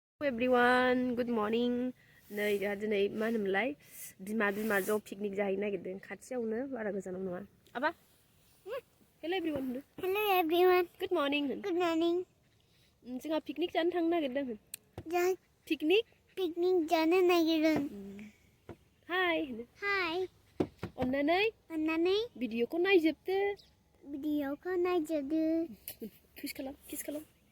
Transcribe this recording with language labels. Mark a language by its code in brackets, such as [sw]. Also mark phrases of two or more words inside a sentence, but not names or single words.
[en] Everyone, good morning. [brx] नै जोंहा दिनै मा होनोमोनलाय बिमा ज' पिकनिक जाहैनो नागिरदों खाथियावनो बारा गोजानाव नङा। [en] आबा Hello everyone. Hello everyone. Good morning. Good morning. [brx] जोंहा पिकनिक जानो थांनो नागिरदों। पिकनिक जानो नागिरदों। [en] Hi. Hi. [brx] अन्नानै भिडिअखौ नायजोबदो। किस खालाम।